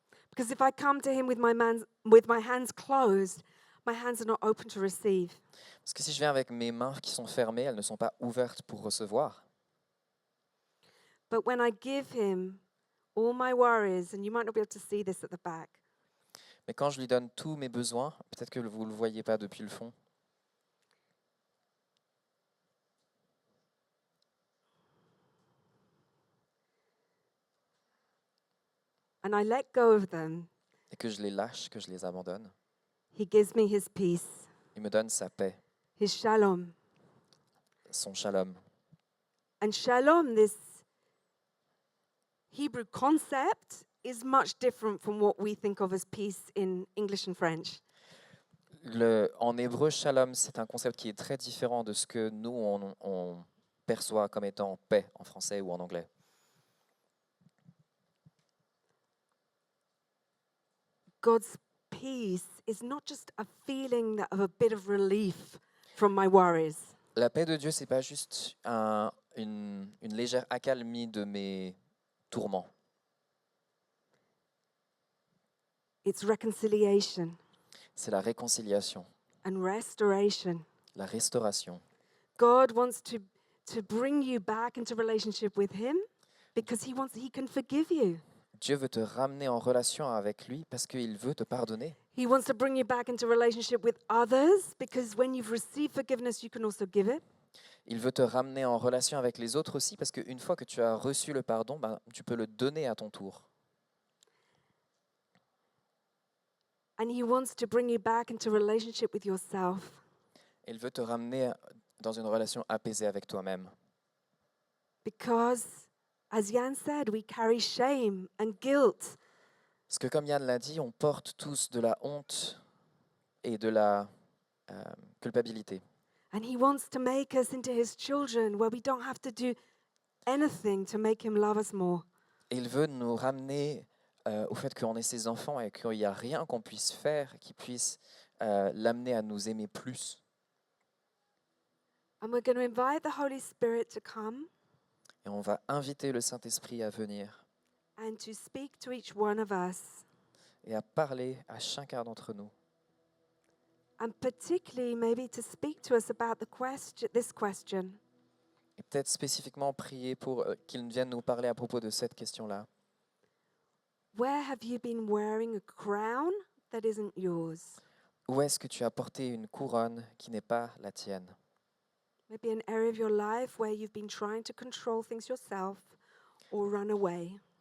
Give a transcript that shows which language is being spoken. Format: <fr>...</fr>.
<en>Because if I come to him with my hands closed, my hands are not open to receive.</en> <fr>Parce que si je viens avec mes mains qui sont fermées, elles ne sont pas ouvertes pour recevoir.</fr> <en>But when I give him all my worries, and you might not be able to see this at the back,</en> <fr>Mais quand je lui donne tous mes besoins, peut-être que vous ne le voyez pas depuis le fond,</fr> <en>and I let go of them,</en> <fr>et que je les lâche, que je les abandonne,</fr> <en>he gives me his peace,</en> <fr>il me donne sa paix,</fr> <en>his shalom.</en> <fr>son shalom.</fr> <en>And shalom, this Hebrew concept, is much different from what we think of as peace in English and French.</en> <fr>En hébreu, shalom, c'est un concept qui est très différent de ce que nous, on perçoit comme étant paix en français ou en anglais.</fr> <en>God's peace is not just a feeling of a bit of relief from my worries.</en> <fr>La paix de Dieu, c'est pas juste une légère accalmie de mes tourments.</fr> <en>It's reconciliation</en> <fr>c'est la réconciliation,</fr> <en>and restoration.</en> <fr>la restauration.</fr> <en>God wants to bring you back into relationship with him because he can forgive you.</en> <fr>Dieu veut te ramener en relation avec lui parce qu'il veut te pardonner.</fr> <en>He wants to bring you back into relationship with others because when you've received forgiveness, you can also give it.</en> <fr>Il veut te ramener en relation avec les autres aussi parce qu'une fois que tu as reçu le pardon, tu peux le donner à ton tour.</fr> <en>And he wants to bring you back into relationship with yourself.</en> <fr>Il veut te ramener dans une relation apaisée avec toi-même.</fr> <en>Because, as Jan said, we carry shame and guilt.</en> <fr>Parce que comme Yann l'a dit, on porte tous de la honte et de la culpabilité.</fr> <en>And he wants to make us into his children where we don't have to do anything to make him love us more.</en> <fr>Et il veut nous ramener au fait qu'on est ses enfants et qu'il n'y a rien qu'on puisse faire qui puisse l'amener à nous aimer plus.</fr> <en>And we're going to invite the Holy Spirit to come</en> <fr>Et on va inviter le Saint-Esprit à venir</fr> <en>and to speak to each one of us.</en> <fr>et à parler à chacun d'entre nous.</fr> <en>And particularly maybe to speak to us about this question.</en> <fr>Et peut-être spécifiquement prier pour qu'il vienne nous parler à propos de cette question-là.</fr> <en>Where have you been wearing a crown that isn't yours?</en> <fr>Où est-ce que tu as porté une couronne qui n'est pas la tienne?</fr> <en>Maybe an area of your life where you've been trying to control things yourself or run away.</en>